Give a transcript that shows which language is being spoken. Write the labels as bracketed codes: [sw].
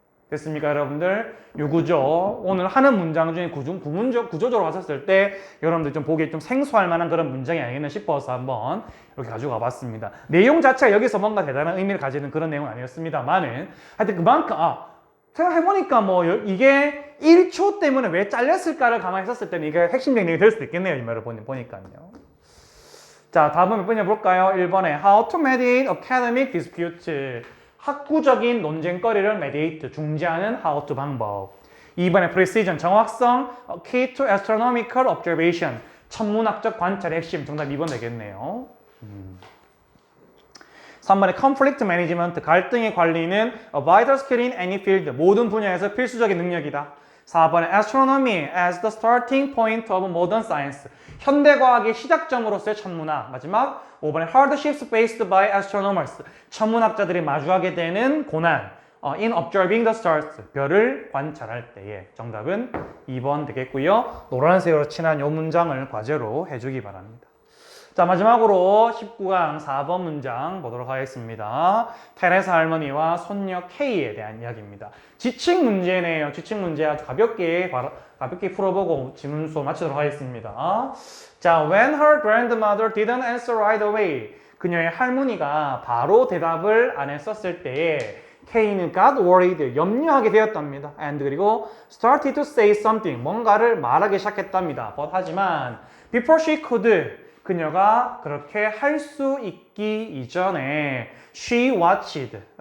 [ko] 됐습니까, 여러분들? 요 구조, 오늘 하는 문장 중에 구조적으로 봤었을 때 여러분들 좀 보기에 좀 생소할 만한 그런 문장이 아니겠나 싶어서 한번 이렇게 가져가 봤습니다. 내용 자체가 여기서 뭔가 대단한 의미를 가지는 그런 내용은 아니었습니다만은 하여튼 그만큼 생각해보니까 이게 1초 때문에 왜 잘렸을까를 가만히 있었을 때는 이게 핵심적인 내용이 될 수도 있겠네요. 이 말을 보니까요. 자, 다음은 몇 번이나 볼까요? [en] 1번에 How to mediate academic dispute. [ko] 학구적인 논쟁거리를 [en] mediate, [ko] 중재하는 [en] how to [ko] 방법. 2번에 [en] precision, [ko] 정확성, [en] key to astronomical observation, [ko] 천문학적 관찰의 핵심. 정답 2번 되겠네요. 3번에 [en] conflict management, [ko] 갈등의 관리는 [en] a vital skill in any field, [ko] 모든 분야에서 필수적인 능력이다. [en] 4번에 astronomy as the starting point of modern science. [ko] 현대과학의 시작점으로서의 천문학. 마지막 5번에 [en] hardships faced by astronomers. [ko] 천문학자들이 마주하게 되는 고난. [en] in observing the stars. [ko] 별을 관찰할 때에. 정답은 2번 되겠고요. 노란색으로 칠한 이 문장을 과제로 해주기 바랍니다. 자, 마지막으로 19강 4번 문장 보도록 하겠습니다. 테레사 할머니와 손녀 K에 대한 이야기입니다. 지식 문제네요. 지식 문제 아주 가볍게 풀어보고 지문수 마치도록 하겠습니다. [en] 자, when her grandmother didn't answer right away. [ko] 그녀의 할머니가 바로 대답을 안 했었을 때에 K는 [en] got worried, [ko] 염려하게 되었답니다. [en] and [ko] 그리고 [en] started to say something, [ko] 뭔가를 말하기 시작했답니다. [en] but [ko] 하지만 [en] before she could, [ko] 그녀가 그렇게 할 수 있기 이전에 [en] she watched.